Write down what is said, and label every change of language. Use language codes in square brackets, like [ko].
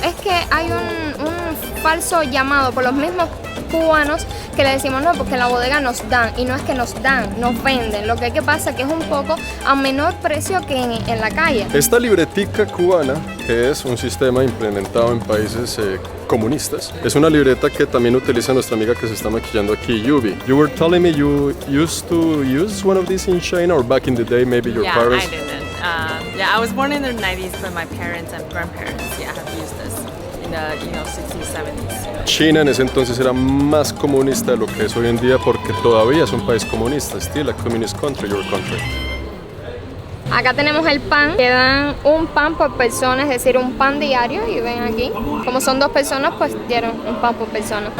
[es] Es que hay un falso llamado por los mismos cubanos que le decimos no, porque en la bodega nos dan, y no es que nos dan, nos venden. Lo que pasa que es un poco a menor precio que en la calle. Esta libretica cubana, que es un sistema implementado en países comunistas, es una libreta que también utiliza nuestra amiga que se está maquillando aquí, Yubi. [en] You were telling me you used to use one of these in China, or back in the day maybe your parents? Yeah, I didn't. Yeah, I was born in the 90s, but my parents and grandparents, yeah, have used this in the 60s, 70s. [es] China en ese entonces era más comunista de lo que es hoy en día, porque todavía es un país comunista, [en] still a communist country, your country. [es] Acá tenemos el pan, que dan un pan por persona, es decir, un pan diario, y ven aquí, como son 2 personas, pues dieron un pan por persona.